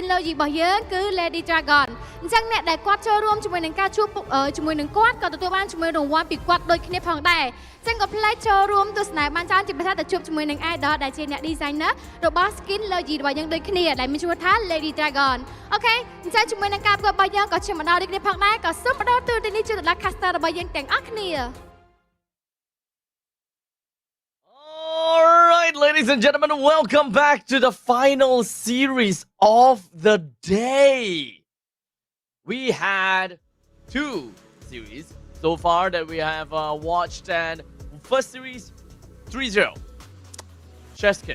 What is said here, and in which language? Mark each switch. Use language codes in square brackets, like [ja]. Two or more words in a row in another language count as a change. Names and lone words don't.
[km] logo របស់យើងគឺ Lady Dragon អញ្ចឹងអ្នកដែលគាត់ចូលរួមជាមួយនឹងការជួបជាមួយនឹងគាត់ក៏ទទួលបានជាមួយរង្វាន់ពីគាត់ដូចគ្នាផងដែរចឹងក៏ផ្លែចូលរួមទស្សនាបានច្រើនជាពិសេសទៅជួបជាមួយនឹង idol ដែលជាអ្នក designer របស់ [en] skin logo [km] របស់យើងដូចគ្នាដែលមានឈ្មោះថា Lady Dragon អូខេអញ្ចឹងជាមួយនឹងការប្រកួតរបស់យើងក៏ជាម្ដងដូចគ្នាផងដែរក៏សូមបដោតទូរទស្សន៍នេះជូនដល់ caster របស់យើងទាំងអស់គ្នា [en] Alright, ladies and gentlemen, welcome back to the final series of the day. We had 2 series so far that we have watched, and first series 3-0, chest kiss.